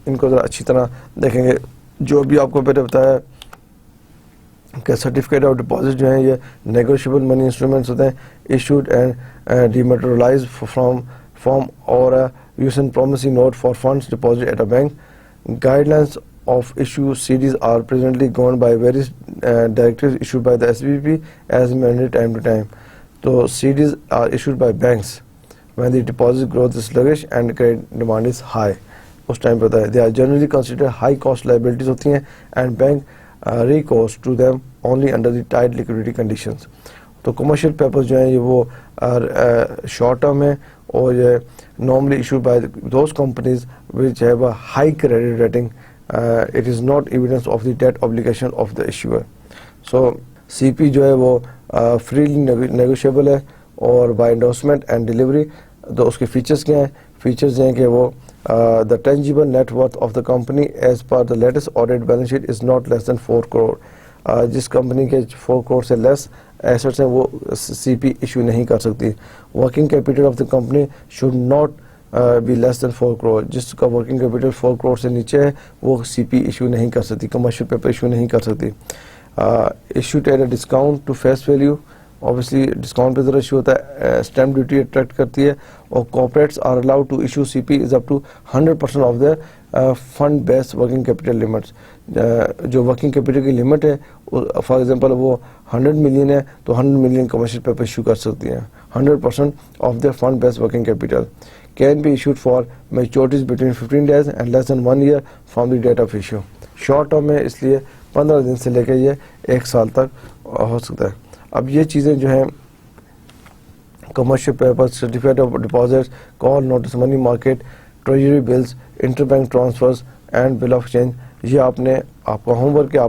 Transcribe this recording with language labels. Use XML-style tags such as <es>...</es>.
<ur>ان کو ذرا اچھی طرح دیکھیں گے. جو بھی آپ کو پہلے بتایا کہ سرٹیفکیٹ آف ڈپازٹ جو ہیں یہ نیگوشیبل منی انسٹرومنٹس ہوتے ہیں, ایشوڈ اینڈ ڈیمیٹرلائز فرام اور use and پرومسی note for funds deposit at a bank.</ur> <en>Guidelines of issue CDs are presently governed by various directives issued by the SBP as amended time to time. So CDs are issued by banks when the deposit growth is sluggish and credit demand is high.</en> <ur>اس time پہ ہوتا ہے.</ur> <en>They are generally considered high cost liabilities ہوتی ہیں and bank recourse to them only under the tight liquidity conditions.</en> <ur>تو commercial papers جو ہیں یہ وہ شارٹ ٹرم ہیں اور یہ</ur> <en>normally issued by those companies which have a high credit rating. It is not evidence of the debt obligation of the issuer. So CP جو ہے وہ freely negotiable ہے اور by endorsement and delivery.</en> <ur>تو اس کے فیچرز کیا ہیں؟ Features ہیں کہ وہ</ur> <en>the tangible net worth of the company as per the latest audit balance sheet is not less than 4 crore.</en> <ur>جس کمپنی کے 4 crore سے لیس ایسٹس ہیں وہ CP ایشو نہیں کر سکتی.</ur> <en>Working capital of the company should not be less than 4 crore.</en> <ur>جس کا ورکنگ کیپٹل 4 crore سے نیچے ہے وہ CP ایشو نہیں کر سکتی, کمرشل پیپر ایشو نہیں کر سکتی.</ur> <en>Issue at a discount to face value, obviously discount پہ ذرا issue ہوتا ہے. اسٹیمپ ڈیوٹی اٹریکٹ کرتی ہے. اور corporates are allowed to issue CP as up to 100% of their fund based working capital limits.</en> <ur>جو ورکنگ کیپٹل کی limit ہے فار ایگزامپل وہ 100 ملین ہے تو 100 ملین کمرشل پیپر ایشو کر سکتی ہیں.</ur> <en>100% of their fund based working capital can be issued for maturities between 15 days and less than 1 year from the date of issue.</en> <ur>Short term ہے اس لیے 15 دن سے لے کے یہ 1 سال تک ہو سکتا ہے. اب یہ چیزیں جو ہیں commercial paper, certificate of deposit, call notice money market, treasury bills, inter bank transfers and bill of change, یہ آپ کا ہوم ورک ہے.</ur>